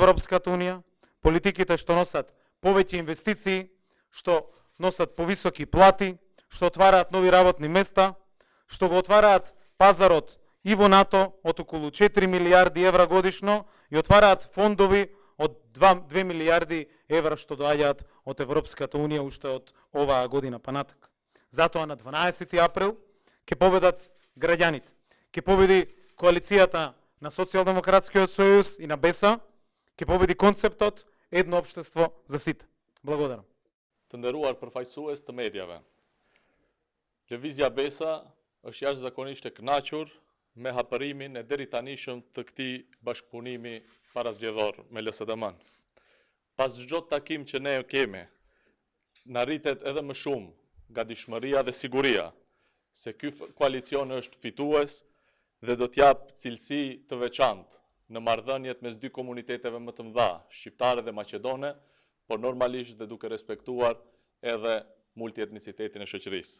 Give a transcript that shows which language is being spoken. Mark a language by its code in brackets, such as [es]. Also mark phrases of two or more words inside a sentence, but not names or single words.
[mk] Европската Унија, политиките што носат повеќе инвестиции, што носат повисоки плати, што отвараат нови работни места, што го отвараат пазарот и во НАТО од околу 4 милијарди евра годишно и отвараат фондови од 2 милијарди евра што доаѓаат од Европската Унија уште од оваа година па натак. Затоа на 12 април ќе победат граѓаните. Ќе победи коалицијата на Социјалдемократскиот сојуз и на БЕС-а, ќе победи концептот едно општество за сите. Благодарам. [sq] Të nderuar përfaqësues të medjave. Lëvizja BESA është jashtëzakonisht e kënaqur me hapërimin e deri tanishëm të këtij bashkëpunimi parazgjedhor me LSDM-n. Pas çdo takim që ne kemi, na rritet edhe më shumë gatishmëria dhe siguria se ky koalicion është fitues dhe do t'jap cilësi të veçantë në marrëdhëniet mes dy komuniteteve më të mëdha, shqiptare dhe maqedone, por normalisht dhe duke respektuar edhe multietnicitetin e shoqërisë.